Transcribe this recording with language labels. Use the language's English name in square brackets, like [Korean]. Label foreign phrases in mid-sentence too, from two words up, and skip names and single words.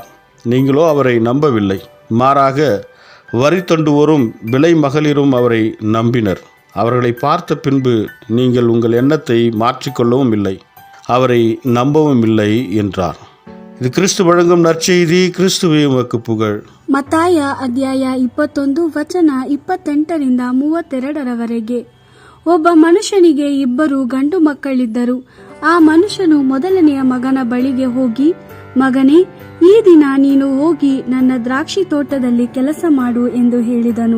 [Tamil] நீங்களோ அவரை நம்பவில்லை. மாறாக வரி தொண்டுவோரும் விலை மகளிரும் அவரை நம்பினர். அவர்களை பார்த்த பின்பு நீங்கள் உங்கள் எண்ணத்தை மாற்றிக்கொள்ளவும் இல்லை, அவரை நம்பவும் இல்லை என்றார். இது கிறிஸ்து வழங்கும் நற்செய்தி. கிறிஸ்துவே உமக்கு புகழ். [Kannada] ಮತ್ತಾಯ ಅಧ್ಯಾಯ 21 ವಚನ 28ರಿಂದ 32ರವರೆಗೆ. ಒಬ್ಬ ಮನುಷ್ಯನಿಗೆ 2 ಗಂಡು ಮಕ್ಕಳಿದ್ದರು. ಆ ಮನುಷ್ಯನು ಮೊದಲನೆಯ ಮಗನ ಬಳಿಗೆ ಹೋಗಿ, ಮಗನೇ, ಈ ದಿನ ನೀನು ಹೋಗಿ ನನ್ನ ದ್ರಾಕ್ಷಿ ತೋಟದಲ್ಲಿ ಕೆಲಸ ಮಾಡು ಎಂದು ಹೇಳಿದನು.